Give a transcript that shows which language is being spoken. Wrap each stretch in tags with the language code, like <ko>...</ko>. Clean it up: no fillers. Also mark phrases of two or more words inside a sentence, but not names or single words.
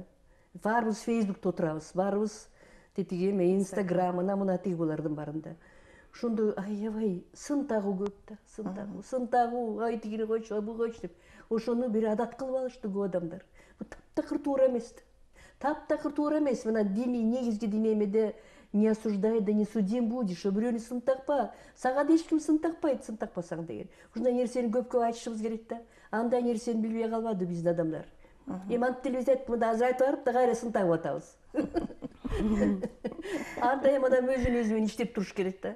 <ky>Баарыбыз Фейсбукта отурабыз, баарыбыз тетиги эме Инстаграм, ана мына тиги булардын барында. Ошондо аябай сын тагуу көп да, сын тагуу, ай тигини койчу, ай буга койчу деп. Ошону бир адат кылып алышты көп адамдар. Бул таптакыр туура эмес. Таптакыр туура эмес. Мына диний, негизги диний эмеде</ky> <ru>не осуждай, да не судим будешь.</ru> <ky>Бирөөнү сын такпа. Сага да эч ким сын такпайт, сын такпасаң деген. Ушундай нерсени көп айтышыбыз керек да. Андай нерсени билбей калбады биздин адамдар. Эми антип биз айтып, мында азыр айтып барып да кайра сын тагып атабыз. Анда эми адам өзүн өзү менен иштеп туруш керек да.</ky>